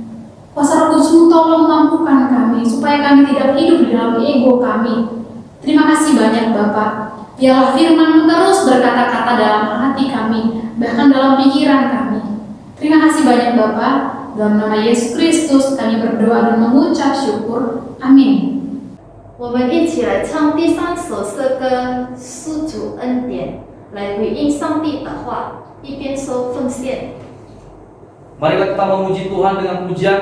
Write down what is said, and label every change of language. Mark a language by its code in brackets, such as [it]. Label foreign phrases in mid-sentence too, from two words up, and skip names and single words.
[id] Kuasa Roh Kudus-Mu tolong mampukan kami, supaya kami tidak hidup di dalam ego kami. Terima kasih banyak Bapak. Biarlah firman-Mu terus berkata-kata dalam hati kami, bahkan dalam pikiran kami. Terima kasih banyak Bapak. Dalam nama Yesus Kristus kami berdoa dan mengucap syukur. Amin. [zh] 我们一起来唱第3首诗歌《施主恩典》，来回应上帝的话，一边说奉献。 [id] Marilah kita memuji Tuhan dengan pujian.